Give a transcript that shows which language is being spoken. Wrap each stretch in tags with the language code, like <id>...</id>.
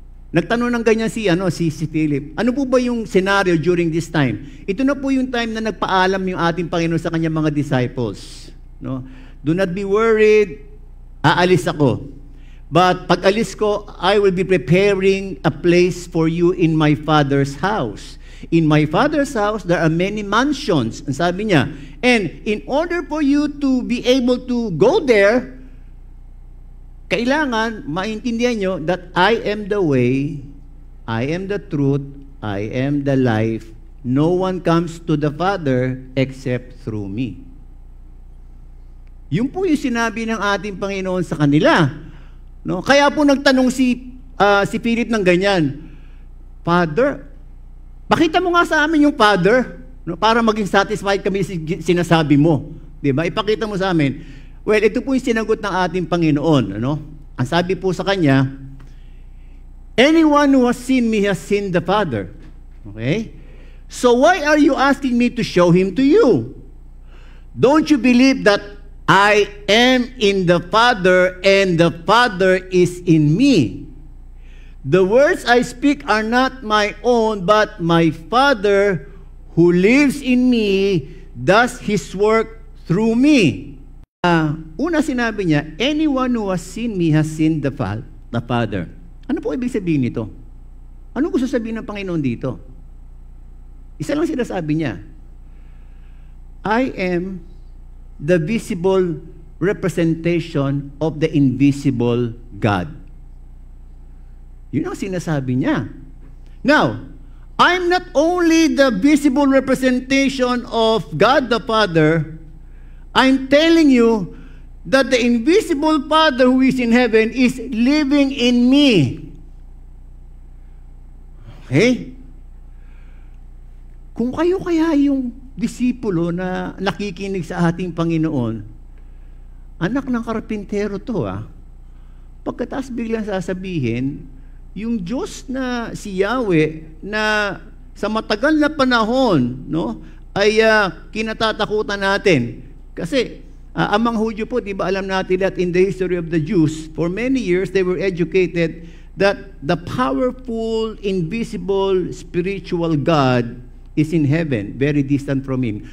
<tl>Nagtanong ng ganyan si Philip. Ano po ba yung scenario</tl> <en>during this time?</en> <tl>Ito na po yung time na nagpaalam yung ating Panginoon sa kanyang mga disciples.</tl> <en>No? Do not be worried,</en> <tl>aalis ako.</tl> <en>But</en> <tl>pag alis ko,</tl> <en>I will be preparing a place for you in my Father's house. In my Father's house, there are many mansions.</en> <tl>Ang sabi niya.</tl> <en>And in order for you to be able to go there,</en> <tl>kailangan maintindihan nyo</tl> <en>that I am the way, I am the truth, I am the life. No one comes to the Father except through me.</en> <tl>Yun po yung sinabi ng ating Panginoon sa kanila. No? Kaya po nagtanong si Philip ng ganyan, Father, pakita mo nga sa amin yung Father, no? Para maging satisfied kami sa sinasabi mo. Diba? Ipakita mo sa amin. Well, ito po yung sinagot ng ating Panginoon. Ano? Ang sabi po sa kanya,</tl> <en>anyone who has seen me has seen the Father. Okay? So why are you asking me to show him to you? Don't you believe that I am in the Father and the Father is in me? The words I speak are not my own, but my Father who lives in me does His work through me.</en> <tl>Una sinabi niya,</tl> <en>anyone who has seen me has seen the Father.</en> <tl>Ano po ibig sabihin nito? Ano gusto sabihin ng Panginoon dito? Isa lang sinasabi niya,</tl> <en>I am the visible representation of the invisible God.</en> <tl>Yun ang sinasabi niya.</tl> <en>Now, I'm not only the visible representation of God the Father, I'm telling you that the invisible Father who is in heaven is living in me. Okay?</en> <tl>Kung kayo kaya yung disipulo na nakikinig sa ating Panginoon, anak ng karpintero to pagkatapos biglang sasabihin, yung Diyos na si Yahweh na sa matagal na panahon, no, ay kinatatakutan natin. Kasi ang mga Hudyo po, di ba alam natin</tl> <en>that in the history of the Jews, for many years they were educated that the powerful, invisible, spiritual God is in heaven, very distant from Him.</en>